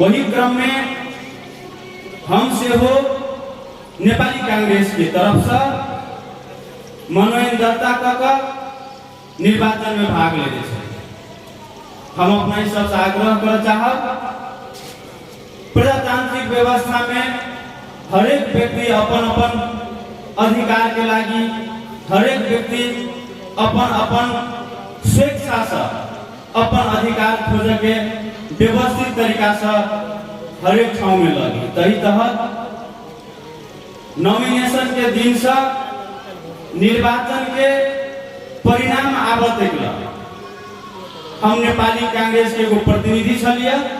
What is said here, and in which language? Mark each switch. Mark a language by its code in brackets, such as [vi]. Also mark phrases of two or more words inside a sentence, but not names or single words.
[mai] वही क्रम में हम से हो नेपाली कांग्रेस की तरफ से मनोनयन दर्ता क निर्वाचन में भाग लेने छे। हम अपना ही सबसे आग्रह कर चाहब प्रजातांत्रिक व्यवस्था में हरेक व्यक्ति अपन अपन अधिकार के लागी हरेक व्यक्ति अपन अपन स्वेच्छा से अपन अधिकार खोजे के व्यवस्थित तरीका से हरेक ठाव में लगी। तही तहत नॉमिनेशन के दिन से निर्वाचन के परिणाम आवत हम नेपाली कांग्रेस के एगो प्रतिनिधि छलिए।